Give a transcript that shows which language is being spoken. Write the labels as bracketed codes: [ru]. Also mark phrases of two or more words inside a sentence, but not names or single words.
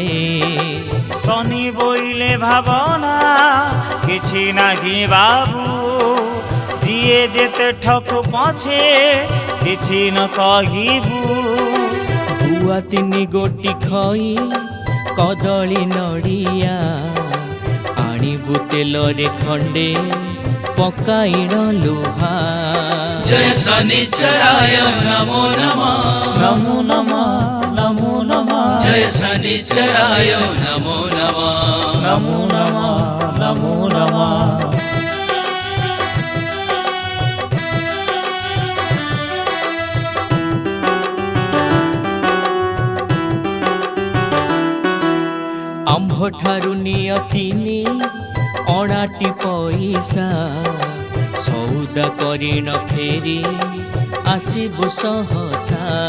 [or] ଶନି ବୋଇଲେ ଭାବନା କିଛି ନାହିଁ ବାବୁ ଜିଏ ଯେତେ ଠକ ପଛେ କିଛି ନ କହିବୁ ବୁଆ ତିନି ଗୋଟି ଖଇ କଦଳୀ ନଡ଼ିଆ ଆଣିବୁ ତେଲ ରେ ଖଣ୍ଡେ ପକାଇଣ ଲୁହା। [sa] जय शनिश्चराय नमो नमः नमो नमः नमो नमः जय शनिश्चराय नमो नमः नमो नमः नमो नमः [or] ଆମ୍ଭଠାରୁ ନିୟତିନି ଅଣାଟି ପଇସା, ସଉଦା କରିଣ ଫେରି ଆସିବୁ ସହସା।